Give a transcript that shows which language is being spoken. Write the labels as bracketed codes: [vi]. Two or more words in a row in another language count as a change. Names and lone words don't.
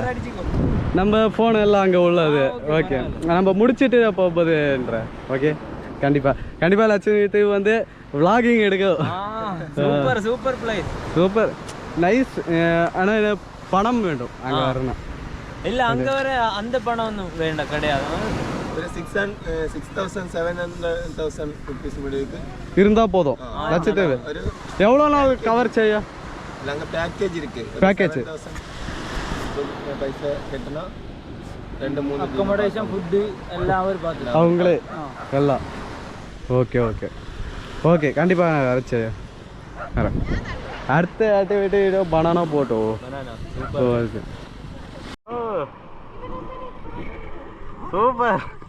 [ta] நம்ம ஃபோன் எல்லாம் அங்கே உள்ளது. ஓகே, நம்ம முடிச்சுட்டு போகும்போதுன்ற. ஓகே, கண்டிப்பாக லட்சத்தீவு வந்து விளாகிங் எடுக்கும். [en] super place, super nice. [ta] ஆனால் பணம் வேண்டும் அங்கே வரணும். இல்லை அங்கே வர அந்த பணம் ஒன்றும் வேண்டாம், கிடையாது. [ml] ഒരു 6,000-7,000 റുപ്പീസ് മുകളിലേക്ക് [ta] இருந்தால் போதும். லட்சத்தீவு எவ்வளோ நாள் கவர் செய்ய? நாங்கள் பேக்கேஜ் இருக்கு. பேக்கேஜ் [ml] പൈസ കെട്ടണം. 2-3 അക്കോമഡേഷൻ ഫുഡ് എല്ലാം അവർ பார்த்து [ta] அவங்களே எல்லாம். ஓகே ஓகே ஓகே, கண்டிப்பாக நான் வரைச்சி வரேன். அடுத்த ஆக்டிவிட்டி [en] banana boat. [ta] ஓகே, சூப்பர்.